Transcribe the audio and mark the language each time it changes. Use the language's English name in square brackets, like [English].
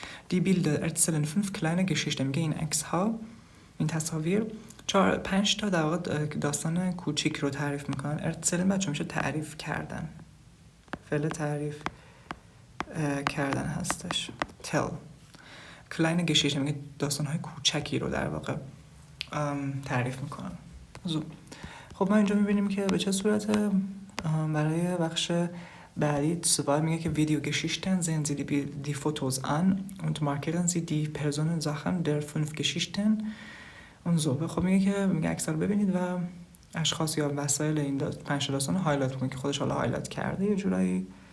[German] Die Bilder erzählen 5 kleine Geschichten. [Persian] میگه این عکس ها، این تصاویر 5 تا در واقع داستان کوچیک رو تعریف میکنن. ارتسلن بچه میشه تعریف کردن، فعل تعریف کردن هستش. tell kleine Geschichte میگه داستان های کوچکی رو در واقع تعریف میکنن. خب ما اینجا میبینیم که به چه صورت برای بخش بعدی سوال میگه که [German] Video Geschichten sehen Sie die Fotos an und markieren Sie die Personen Sachen der 5 Geschichten und so. [Persian] خب میگه عکس رو ببینید و اشخاص یا وسایل این 5 داستان رو هایلایت کنید که خودش حالا هایلایت کرده یه جورایی.